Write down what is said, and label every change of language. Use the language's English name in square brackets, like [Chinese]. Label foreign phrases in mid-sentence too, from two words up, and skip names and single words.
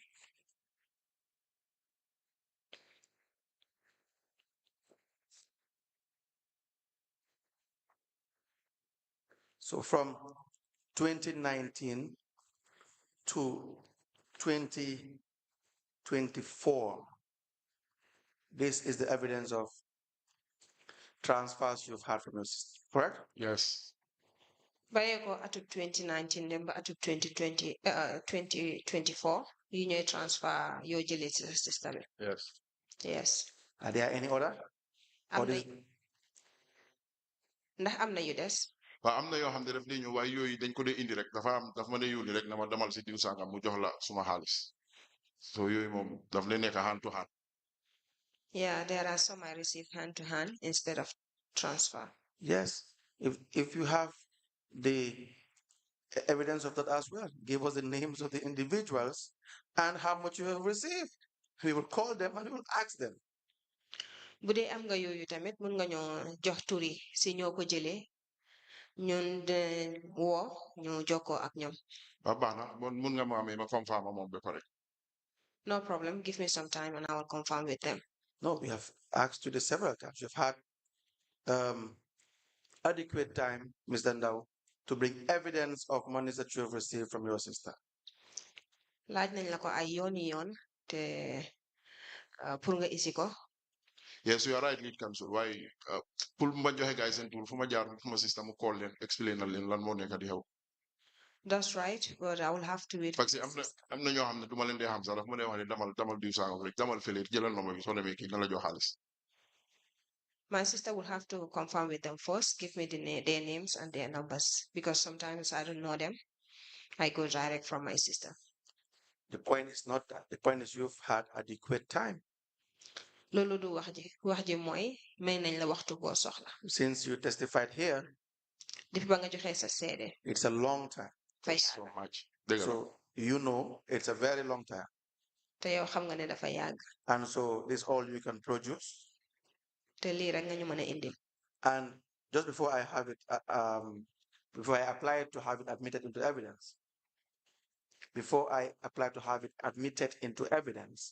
[English] So from 2019 to 2024, this is the evidence of transfers you've had from your sister, correct? Yes. [Wolof] Bàyyee ko atub 2019 dem ba atub 2024 yi ñooy transfer yoo jëlee ci sa sister bi. [English] Yes. Yes. Are there any other? [Wolof] Am na ndax am na yu des. waaw am na yoo xam ne daf dee ñëw waaye yooyu dañ ko dee indi rek daf ma dee yónni rek na ma demal si diw sangam mu jox la suma xaalis so yooyu moom daf lay nekk [English] hand to hand. Yeah, there are some I receive hand to hand instead of transfer. Yes. If you have the evidence of that as well, give us the names of the individuals and how much you have received. We will call them and we will ask them. [Wolof] Bu dee am nga yooyu tamit mun nga ñoo jox turi si ñoo ko jëlee ñun de woo ñu jokkoo ak ñoom. waaw baax na mun nga ma amee ma confirm moom ba pare. [English] No problem. Give me some time and I will confirm with them. No, we have asked you this several times. You've had adequate time, Mr. Ndao, to bring evidence of monies that you have received from your sister. [Wolof] Laaj nañ la ko ay yoon te pour nga isi ko. [English] Yes, you are right, lead counsel. [Wolof] Why pour ma joxe guys seen tour fu ma jaar fu ma system mu call leen explain na leen lan moo nekk di xew. [English] That's right, but I will have to wait. [French] Parce que [Wolof] am na ñoo xam ne du ma leen dee xam sax daf ma dee wax ne damal diw sangam rek damal fële jëlal nomba bi soo demee kii na la jox xaalis. [English] My sister will have to confirm with them first, give me their names and their numbers because sometimes I don't know them. I go direct from my sister. The point is not that. The point is you've had adequate time. [Wolof] Loolu du wax ji mooy may nañ la waxtu boo soxla. [English] Since you testified here, [Wolof] Depuis ba nga joxe sa seede. [English] it's a long time. Thanks so much. So you know it's a very long time. [Wolof] Te yow xam nga ne dafa yàgg. [English] And so this is all you can produce. [Wolof] Te lii rek nga ñu mën a indil. [English] And just before I have it, before I apply it to have it admitted into evidence, before I apply to have it admitted into evidence.